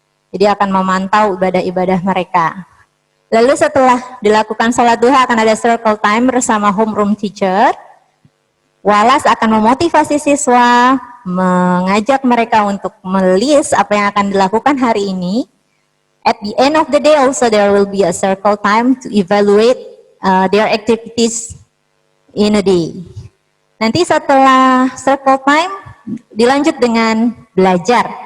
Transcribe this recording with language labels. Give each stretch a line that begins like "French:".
Indonesian: Jadi akan memantau ibadah-ibadah mereka. Lalu setelah dilakukan sholat duha akan ada circle time bersama homeroom teacher. Walas akan memotivasi siswa, mengajak mereka untuk melis apa yang akan dilakukan hari ini.
English: At the end of the day also there will be a circle time to evaluate their activities in a day.
Indonesian: Nanti setelah circle time dilanjut dengan belajar.